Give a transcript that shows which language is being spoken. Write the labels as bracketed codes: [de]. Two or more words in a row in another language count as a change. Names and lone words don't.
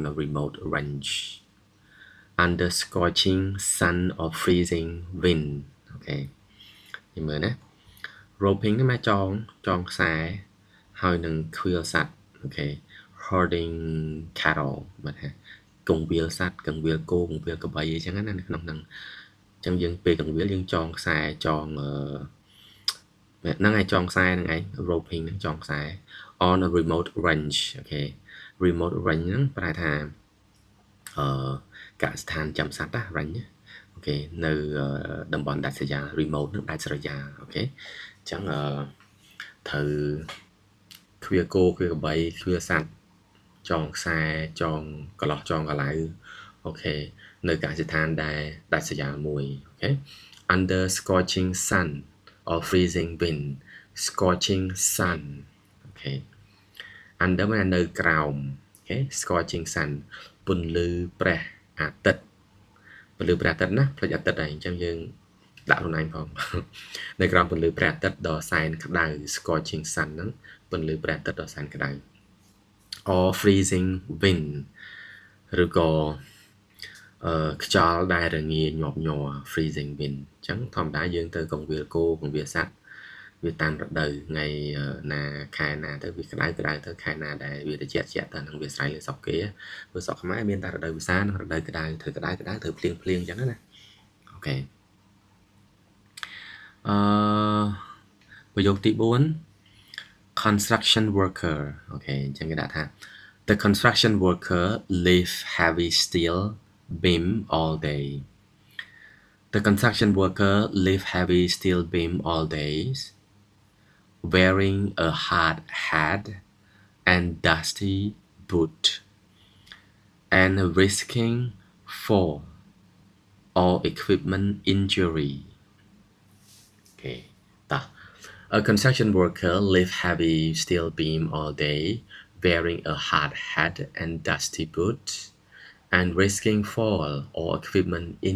[en] a remote ranch under scorching sun or freezing wind [km] អូខេនិយាយមើលណា roping នេះមកចងខ្សែហើយនឹង quill សัตว์អូខេ [en] herding cattle [km] បាទថាកងវាលសัตว์កងវាលគោកងវាលក្របីអីចឹងណានៅក្នុងហ្នឹងអញ្ចឹងយើងពេលកងវាលយើងចងខ្សែចងហ្នឹងឯងចងខ្សែហ្នឹងឯង roping ហ្នឹងចងខ្សែ [en] on a remote range [km] អូខេ [en] remote range [km] ហ្នឹងប្រែថាកសិដ្ឋានចាំសត្វណា range អូខេនៅតំបន់ដាច់ស្រយាល remote នឹងដាច់ស្រយាលអូខេអញ្ចឹងត្រូវគ្វាគោគ្វាក្របីគ្វាសัตว์ចងខ្សែចង កន្លោះចងកឡៅអូខេនៅកសិដ្ឋានដែលដាច់ស្រយាលមួយអូខេ [en] under scorching sun or freezing wind scorching sun [km] អូខេ under មាននៅក្រោមអូខេ [en] scorching sun [km] ពន្លឺព្រះអាទិត្យពន្លឺព្រះអាទិត្យណាផ្លេចអាទិត្យហើយអញ្ចឹងយើងដាក់ខ្លួនឯងផងនៅក្រោមពន្លឺព្រះអាទិត្យដ៏សែន ក្តៅ [en] scorching sun [km] ហ្នឹងពន្លឺព្រះអាទិត្យដ៏សែនក្តៅ [en] or freezing wind [km] ឬក៏ខ្យល់ដែលរងាញាប់ញ័រ [en] freezing wind [km] អញ្ចឹងធម្មតាយើងទៅកងវាលគោកងវាលសត្វវាតាមរដូវថ្ងៃណាខែណាទៅវាក្តៅទៅខែណាដែលវាត្រជាក់ទៅនឹងវាស្រ័យលើស្រុកគេព្រោះស្រុកខ្មែរមានតែរដូវវស្សានិងរដូវក្តៅធ្វើក្តៅធ្វើភ្លៀងអញ្ចឹងណាអូខេ ប្រយោគទី4 [en] construction worker [km] អូខេអញ្ចឹងគេដាក់ថា [en] the construction worker lift heavy steel beam all day the construction worker lift heavy steel beam all days wearing a hard hat and dusty boot and risking fall or equipment injury okay a construction worker lift heavy steel beam all day wearing a hard hat and dusty boots and risking fall or equipment